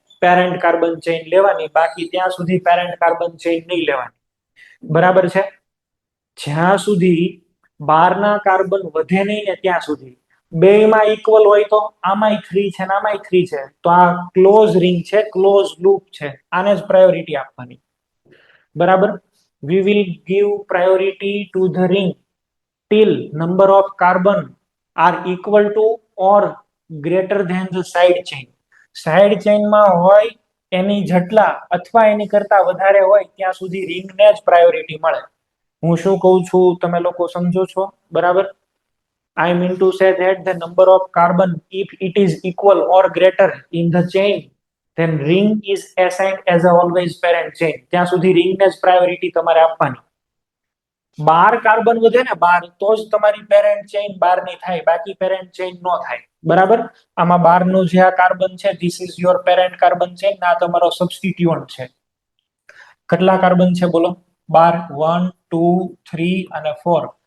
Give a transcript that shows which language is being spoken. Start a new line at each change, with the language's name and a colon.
Gujarati: Parent carbon chain લેવાની, બાકી ત્યાં સુધી પેરેન્ટ કાર્બન ચેઇન નહીં લેવાની. બરાબર છે? જ્યાં સુધી 12 ના કાર્બન વધે નહીં ને ત્યાં સુધી બેયમાં ઇક્વલ હોય તો આમાંય 3 છે ને આમાંય 3 છે, તો આ ક્લોઝ રિંગ છે, ક્લોઝ લૂપ છે, આને જ પ્રાયોરિટી આપવાની. બરાબર?
English: we will give priority to the ring till number of carbon are equal to or greater than the side chain.
Gujarati: Side ચેઇનમાં હોય એની જેટલા અથવા એની કરતા વધારે હોય ત્યાં સુધી રિંગને જ પ્રાયોરિટી મળે. હું શું કહું છું તમે લોકો સમજો છો? બરાબર?
English: I mean to say that the number of carbon, if it is equal or greater in the chain, then ring is assigned as a always parent chain.
Gujarati: ત્યાં સુધી રિંગને જ પ્રાયોરિટી તમારે આપવાની. 12 કાર્બન વધે ને 12 તો જ તમારી પેરેન્ટ ચેઇન 12 ની થાય, બાકી પેરેન્ટ ચેઇન નો થાય. બરાબર? આમાં 12 નું જે આ કાર્બન છે,
English: this is your parent carbon chain,
Gujarati: આ તમારો સબસ્ટિટ્યુઅન્ટ છે. કેટલા કાર્બન છે બોલો? 12. 1 2 3 અને 4.